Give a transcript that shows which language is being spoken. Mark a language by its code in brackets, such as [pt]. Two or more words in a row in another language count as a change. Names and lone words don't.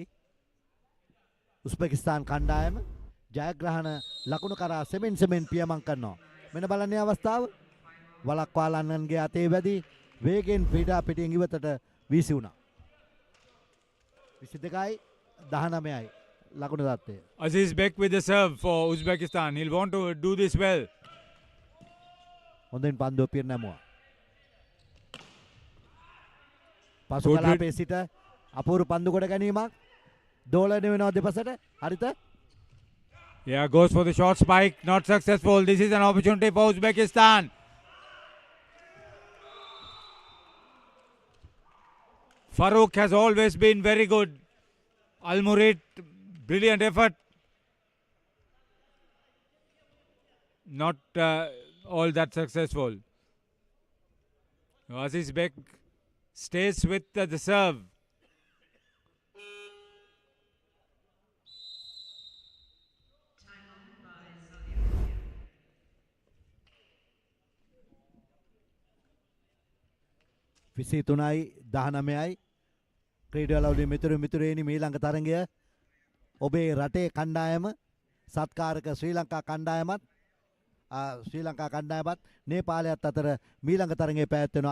[si] උස්බෙකිස්තාන් කණ්ඩායම ජයග්‍රහණ ලකුණු කරා සෙමෙන් පියමන් කරනවා. මෙන්න බලන්නේ අවස්ථාව. වලක්වාලන්නන්ගේ අතේ වැදී වේගෙන් ක්‍රීඩා පිටින් ඉවතට වීසි වුණා. 22යි 19යි ලකුණු තත්ත්වය. [en] Aziz Bek with the serve for Uzbekistan. He'll want to do this well. [si] හොඳින් පන්දුව පිරිනැමුවා. පසු කලාපයේ සිට අපූර්ව පන්දු කොට ගැනීමක් දෝලනය වෙනවා දෙපසට. හරිත. [en] Yeah, goes for the short spike. Not successful. This is an opportunity for Uzbekistan. Farouk has always been very good. Al Murid, brilliant effort. Not all that successful. Aziz Bek stays with the serve. [si] විසි තුනයි 19යි ක්‍රීඩාවලදී මිතුරේනි මීළඟ තරගය ඔබේ රටේ කණ්ඩායම සත්කාරක ශ්‍රී ලංකා කණ්ඩායමත් නේපාලයත් අතර මීළඟ තරගයේ පැවැත්වෙනවා.